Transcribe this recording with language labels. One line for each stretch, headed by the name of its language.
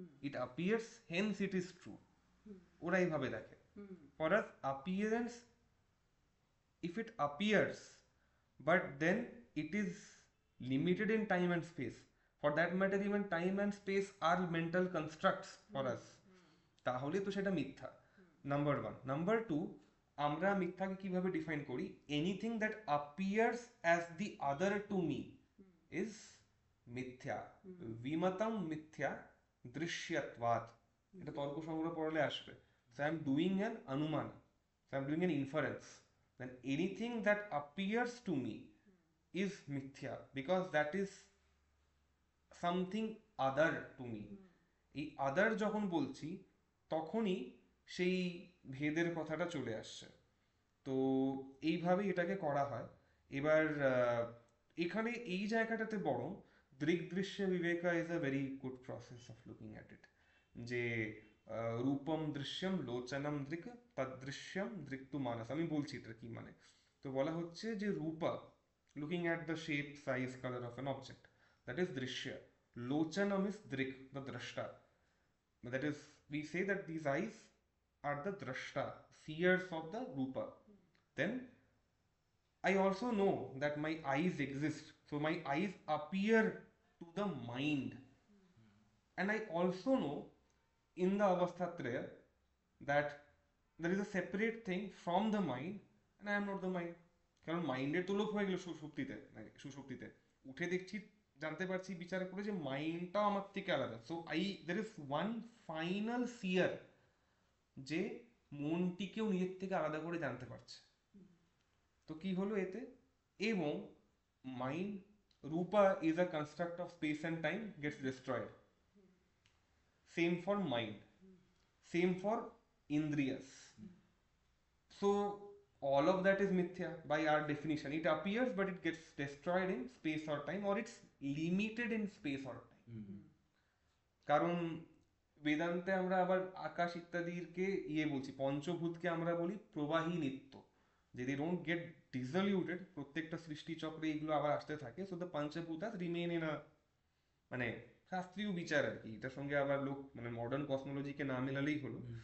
English: it appears hence it is true,
Bangla: ওরা এইভাবে দেখে।
English: for us appearance, if it appears but then it is limited in time and space, for that matter even time and space are mental constructs for us,
Bangla: তাহলে তো সেটা মিথ্যা।
English: Number one.
Bangla: Number two, আমরা মিথ্যাকে কিভাবে define করি?
English: Anything that appears as the other to me is মিথ্যা।
Sanskrit: বিমতম মিথ্যা দৃশ্যত্বাৎ,
Bangla: এটা তর্ক সংগ্রহ পড়লে আসবে।
English: so I am doing an anuman, so I am doing an inference, then anything that appears to me is mithya because that is something other to me.
Bangla: এই আদার যখন বলছি তখনই সেই ভেদের কথাটা চলে আসছে। তো এইভাবেই এটাকে করা হয়। এবার এখানে এই জায়গাটাতে বরং দৃগ্দৃশ্য বিবেকা
English: is a very good process of looking at it,
Bangla: যে
Sanskrit: রূপম দৃশ্যম লোচনম দৃক তদৃশ্যম দৃক্তু মানস।
Bangla: আমি বলছি এটা কি মানে। তো বলা হচ্ছে যে
English: রূপা, looking at the shape size colour of an object, that is দৃশ্য। Lochanam is drik, the drashta. That is, we say that these eyes are the drashta, seers of the rupa. Then I also know that my eyes exist, so my eyes appear to the mind. And I also know in the avasthatraya that there is a separate thing from the mind, and I am not the mind.
Bangla: কারণ মাইন্ডের তো লোপ হয়ে গেল সুষুপ্তিতে, সুষুপ্তিতে উঠে দেখছি, জানতে পারছি বিচার করে যে মাইন্ডটাও আমার থেকে আলাদা।
English: so there is one final seer
Bangla: যে মনটিকেও নিজের থেকে আলাদা করে জানতে পারছে। তো কি হলো এতে?
English: এবং মাইন্ড, রূপা is a construct of space and time, gets destroyed. Same for mind, same for ইন্দ্রিয়াস। So all of that is mithya by our definition. It appears but it gets destroyed in space or time, or it's limited in space or time.
Bangla: কারণ বেদান্তে আমরা আবার আকাশ ইত্যাদিকে বলছি, পঞ্চভূতকে আমরা বলি প্রবাহী নিত্য, যে
English: they don't get dissoluted,
Bangla: প্রত্যেকটা সৃষ্টি চক্রে এগুলো আবার আসতে থাকে।
English: so the পঞ্চভূতাস remain in a,
Bangla: মানে শাস্ত্রীয় বিচার আর কি, এটার সঙ্গে আবার লোক মানে মডার্ন কসমোলজিকে না মেলালেই হলো।